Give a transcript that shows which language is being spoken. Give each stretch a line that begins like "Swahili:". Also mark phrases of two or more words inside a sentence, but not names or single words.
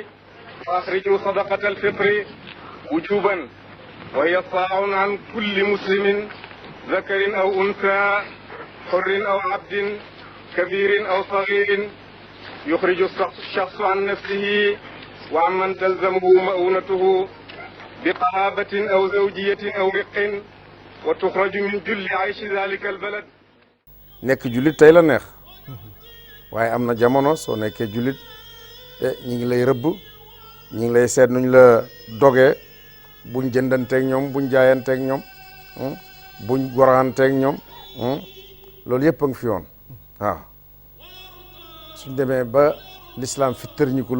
Arabic: أخرجوا صدقة الفطر وجوبا وهي صاع عن كل مسلم ذكر أو أنثى حر أو عبد كبير أو صغير يخرج الشخص عن نفسه وعمن تلزمه مؤونته بقرابة أو زوجية أو رق وتخرج من جل عيش ذلك البلد.
Wolof: nekk jullit tey la neex waaye am na jamono soo nekkee jullit ñi ngi lay rëbb ñi ngi lay seet nuñ la dogee buñ jëndanteeg ñoom buñ jaayanteeg ñoom buñ goraanteeg ñoom loolu yëpp a ngi fi woon waaw suñ demee ba l'islam fi tërñi ko